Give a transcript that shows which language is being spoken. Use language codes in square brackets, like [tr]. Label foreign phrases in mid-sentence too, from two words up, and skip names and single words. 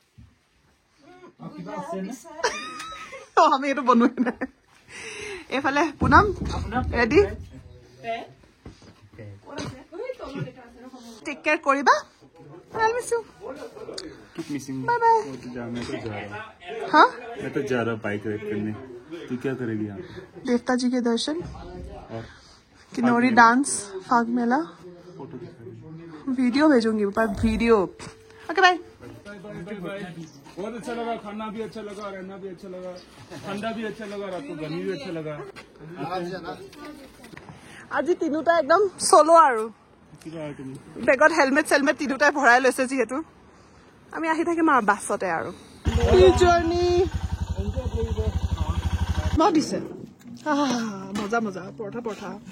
[as] আমি এইটো বনোৱাই নাই এইফালে পুনম ৰেডি [en] take care [as] কৰিবা [en] I'll miss you. Keep missing me. Bye bye. [hi] मैं तो जा रहा हाँ मैं तो जा रहा [en] bike ride [hi] करने तू क्या करेगी यहाँ देवता जी के दर्शन और किन्नौरी डांस फाग मेला फोटो दिखा वीडियो भेजूंगी पर वीडियो [en] okay bye [hi] बहुत अच्छा लगा खाना भी अच्छा लगा रहना भी अच्छा लगा ठंडा भी अच्छा लगा रात को गर्मी भी अच्छा लगा [as] আজি তিনুটা একদম সোলো আৰু তুমি বেগত হেলমেট সেলমেট তিনুটাই ভৰাই লৈছে যিহেতু আমি আহি থাকিম আৰু বাছতে আৰু এই জাৰ্নি মই দিছে মজা মজা পৰঠা